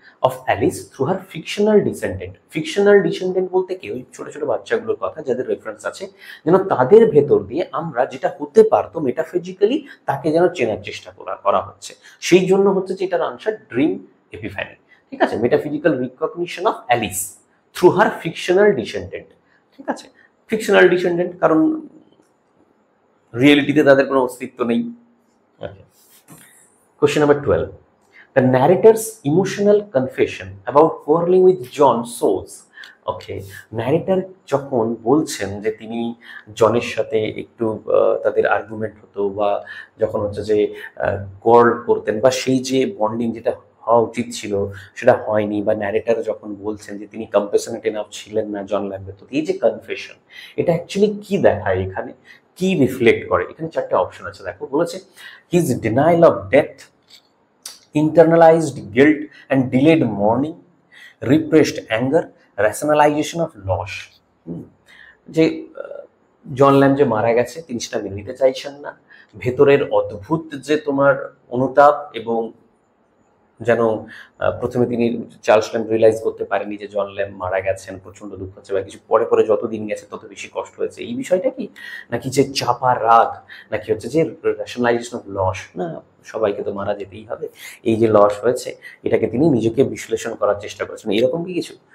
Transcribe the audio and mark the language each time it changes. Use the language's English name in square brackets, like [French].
[Bangla] Of Alice through her fictional descendant. Fictional descendant বলতে কি, ওই ছোট ছোট বাচ্চাগুলোর কথা যাদের রেফারেন্স আছে, যেন তাদের ভেতর দিয়ে আমরা যেটা হতে পারতো মেটাফিজিক্যালি তাকে যেন চেনার চেষ্টা করা হচ্ছে। সেই জন্য হচ্ছে যে এটার আনসার ড্রিম এপিফ্যানি। ঠিক আছে, metaphysical recognition of Alice through her fictional descendant. ঠিক আছে, ফিকশনাল ডিসেন্ডেন্ট কারণ রিয়েলিটিতে তাদের কোনো অস্তিত্ব নেই। [English] Question number 12. The narrator's emotional confession about quarreling with John shows. [Bangla] Okay, narrator যখন বলছেন যে তিনি জনের সাথে একটু তাদের আর্গুমেন্ট হতো বা যখন হচ্ছে যে কোয়ার্ল করতেন বা সেই যে বন্ডিং যেটা হওয়া উচিত ছিল সেটা হয়নি, বা ন্যারেটর যখন বলছেন যে তিনি কম্প্যাশনেট এনাফ ছিলেন না জন ল্যাম্বের প্রতি, এই যে কনফেশন, এটা অ্যাকচুয়ালি কি দেখায় এখানে, কি রিফ্লেক্ট করে? এখানে চারটে অপশন আছে, দেখো। [English] বলেছে his denial of death, internalized guilt and delayed mourning, repressed anger, rationalization of loss. [Bangla] যে জন ল্যাম যে মারা গেছে তিনি সেটা মেনে নিতে চাইছেন না, ভেতরের অদ্ভুত যে তোমার অনুতাপ, এবং যেন প্রথমে তিনি চার্লস ল্যাম্ব রিয়েলাইজ করতে পারেনি যে জন ল্যাম্ব মারা গেছেন, প্রচন্ড দুঃখ হচ্ছে বা কিছু, পরে পরে যত দিন গেছে তত বেশি কষ্ট হয়েছে, এই বিষয়টা কি, নাকি যে চাপা রাগ, নাকি হচ্ছে যে রেশনালাইজেশন অফ লস, না সবাইকে তো মারা যেতেই হবে, এই যে লস হয়েছে এটাকে তিনি নিজেকে বিশ্লেষণ করার চেষ্টা করেছেন, এরকম কি কিছু?